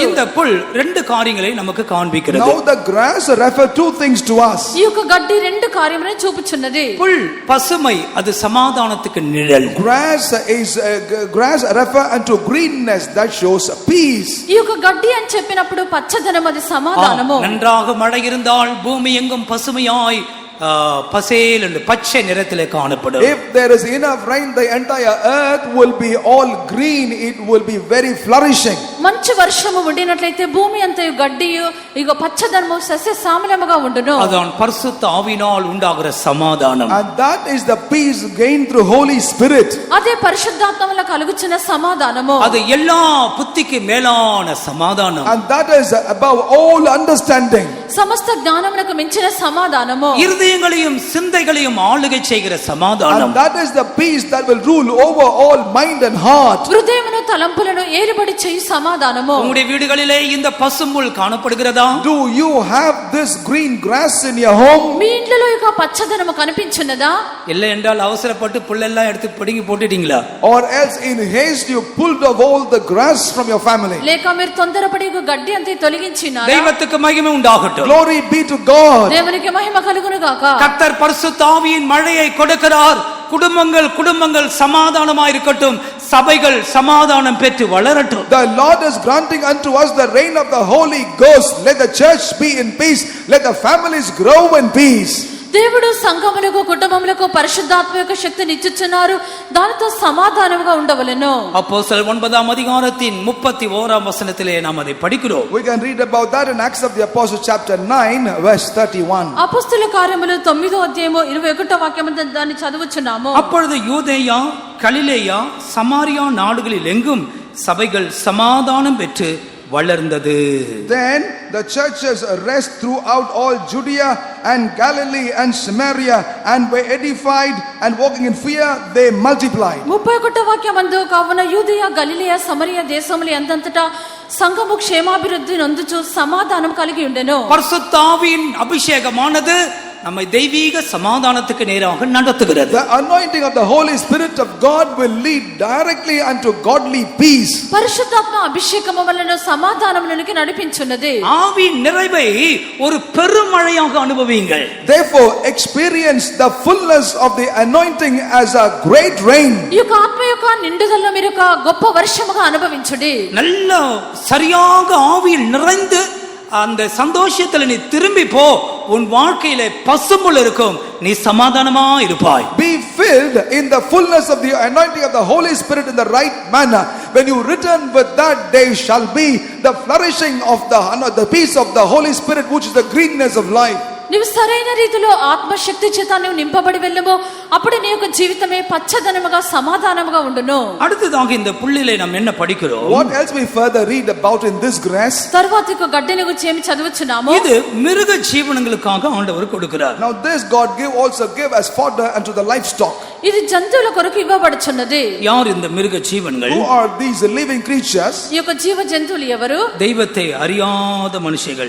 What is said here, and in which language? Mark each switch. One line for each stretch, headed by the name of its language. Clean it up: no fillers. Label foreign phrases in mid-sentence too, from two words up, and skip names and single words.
Tamil: இந்த புல் ரெண்டு காரியங்களை நமக்கு காண்பிக்கிறது.
English: Now the grass refer two things to us.
Telugu: ఈ యొక్క గడ్డి రెండు కార్యములను చూపుచున్నది.
Tamil: புல் பசுமை, அது சமாதானத்துக்கு நிழல்.
English: Grass refer unto greenness, that shows peace.
Telugu: ఈ యొక్క గడ్డి అని చెప్పినప్పుడు పచ్చదనం, అది సమాధానము.
Tamil: நன்றாக மழை இருந்தால் பூமி எங்கும் பசுமையாய் பசேல் என்று பச்சை நிறத்திலே காணப்படும்.
English: If there is enough rain, the entire earth will be all green. It will be very flourishing.
Telugu: మంచి వర్షము ఉండినట్లయితే భూమి అంతయు గడ్డియు ఇగో పచ్చదనము సస్య శ్యామలముగా ఉండును.
Tamil: அதான் பரிசுத்த ஆவியினால் உண்டாகிற சமாதானம்.
English: And that is the peace gained through Holy Spirit.
Telugu: అదే పరిశుద్ధాత్మ వల్ల కలుగుచున్న సమాధానము.
Tamil: அது எல்லா புத்திக்கு மேலான சமாதானம்.
English: And that is above all understanding.
Telugu: సమస్త జ్ఞానమునకు మించిన సమాధానము.
Tamil: இருதயங்களையும் சிந்தைகளையும் ஆளுகை செய்கிற சமாதானம்.
English: And that is the peace that will rule over all mind and heart.
Telugu: హృదయమును తలంపులను ఏలుబడి చేయు సమాధానము.
Tamil: உங்களுடைய వీடுகளிலே இந்த பசும்புல் காணப்படுகிறதா?
English: Do you have this green grass in your home?
Telugu: మీ ఇంట్లో ఈ యొక్క పచ్చదనము కనిపించున్నదా?
Tamil: இல்லை என்றால் அவசரப்பட்டு புல்லெல்லாம் எடுத்து பிடுங்கி போட்டுட்டீங்களா?
English: Or else in haste you pulled off all the grass from your family.
Telugu: లేక మీరు తొందరపడి ఈ గడ్డి అంతే తొలగించినారా?
Tamil: தெய்வத்துக்கு மகிமை உண்டாகட்டும்.
English: Glory be to God.
Telugu: దేవునికి మహిమ కలుగును గాక.
Tamil: கர்த்தர் பரிசுத்த ஆவியின் மழையை கொடுக்கிறார். குடும்பங்கள் சமாதானமாய் இருக்கட்டும். சபைகள் சமாதானம் பெற்று வளரட்டும்.
English: The Lord is granting unto us the rain of the Holy Ghost. Let the church be in peace. Let the families grow in peace.
Telugu: దేవుడు సంఘములకు కుటుంబములకు పరిశుద్ధాత్మ యొక్క శక్తిని ఇచ్చుచున్నారు, దానితో సమాధానముగా ఉండవలెను.
Tamil: அப்போஸ்தலர் 9ஆம் அதிகாரத்தின் 31ஆம் வசனத்திலே நாம் அதை படிக்கிறோம்.
English: We can read about that in Acts of the Apostles chapter 9 verse 31.
Telugu: అపొస్తలుల కార్యములు 9వ అధ్యాయము 21వ వాక్యము దాన్ని చదువుచున్నాము.
Tamil: அப்பொழுது யூதேயா, கலிலேயா, சமாரியா நாடுகளில் எங்கும் சபைகள் சமாதானம் பெற்று வளர்ந்தது.
English: Then the churches rest throughout all Judea and Galilee and Samaria and were edified, and walking in fear they multiplied.
Telugu: 31వ వాక్యమందు కావున యూదయ గలిలయ సమరయ దేశముల యందంతటా సంఘము క్షేమాభివృద్ధి నొందుచు సమాధానం కలిగి ఉండెను.
Tamil: பரிசுத்த ஆவியின் அபிஷேகமானது நம்மை தெய்வீக சமாதானத்துக்கு நேராக நடத்துகிறது.
English: The anointing of the Holy Spirit of God will lead directly unto godly peace.
Telugu: పరిశుద్ధాత్మ అభిషేకము వలన సమాధానములోనికి నడిపించున్నది.
Tamil: ஆவியின் நிறைவை ஒரு பெருமழையாக அனுபவியுங்கள்.
English: Therefore experience the fullness of the anointing as a great rain.
Telugu: ఈ యొక్క ఆత్మ యొక్క నిండుదల మీరు ఒక గొప్ప వర్షముగా అనుభవించుడి.
Tamil: நல்ல சரியாக ஆவியில் நிறைந்து அந்த சந்தோஷத்துல நீ திரும்பி போ, உன் வாழ்க்கையில பசும்புல் இருக்கும், நீ சமாதானமா இருப்பாய்.
English: Be filled in the fullness of the anointing of the Holy Spirit in the right manner. When you return with that, there shall be the flourishing of the peace of the Holy Spirit, which is the greenness of life.
Telugu: నీవు సరైన రీతిలో ఆత్మశక్తి చేత నీవు నింపబడి వెళ్ళము, అప్పుడు నీ యొక్క జీవితమే పచ్చదనముగా సమాధానముగా ఉండును.
Tamil: அடுத்ததாக இந்த புள்ளிலே நாம் என்ன படிக்கிறோம்?
English: What else we further read about in this grass?
Telugu: తరువాత ఒక గడ్డిని గురించి ఏమి చదువుచున్నాము?
Tamil: இது மிருக ஜீவனங்களுக்காக ஆண்டவர் கொடுக்கிறார்.
English: Now this God also give as fodder unto the livestock.
Telugu: ఇది జంతువుల కొరకు ఇవ్వబడుచున్నది.
Tamil: யார் இந்த மிருக ஜீவன்கள்?
English: Who are these living creatures?
Telugu: ఈ యొక్క జీవ జంతువులు ఎవరు?
Tamil: தெய்வத்தை அறியாத மனுஷர்கள்.